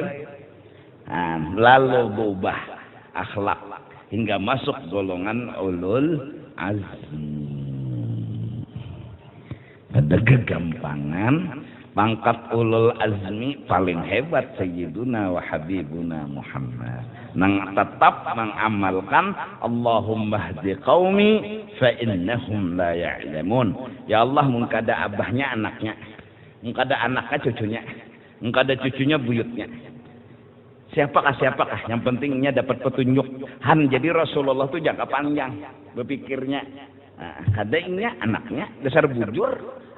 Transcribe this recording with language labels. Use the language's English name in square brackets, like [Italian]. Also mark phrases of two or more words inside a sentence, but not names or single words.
[Banjar] Nah, lalu berubah akhlak hingga masuk golongan [Arabic] أولو العزم. [Banjar] Ada kegampangan. Pangkat [Arabic] أولو العزم [Banjar] paling hebat [Arabic] سيدنا وحبيبنا محمد. [Banjar] Nang tetap mengamalkan [Arabic] اللهم اهد قومي فإنهم لا يعلمون. [Banjar] Ya Allah mungkada abahnya anaknya, mungkada anaknya cucunya, mungkada cucunya buyutnya. Siapakah yang pentingnya dapat petunjuk. Han jadi Rasulullah itu jangka panjang berpikirnya. Nah, kada ini anaknya dasar bujur.